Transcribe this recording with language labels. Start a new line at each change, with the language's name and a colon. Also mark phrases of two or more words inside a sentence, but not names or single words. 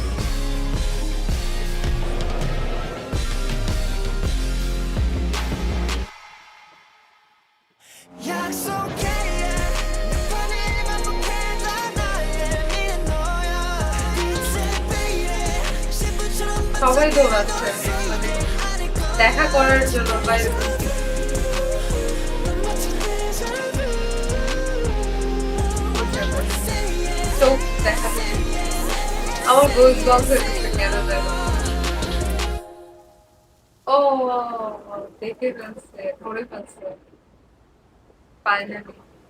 Korean: 약속해 몇 번을 반복해도 나의 미는 너야 빛의 빛에 신부처럼
Bangla: সবাই দৌড়াচ্ছে মানে দেখা করার জন্য বা এরকম চোখ দেখাচ্ছে আমার গোজ গজ হয়েছে কেন যেন ও দেখে ফেলছে ধরে ফেলছে ফাইনালি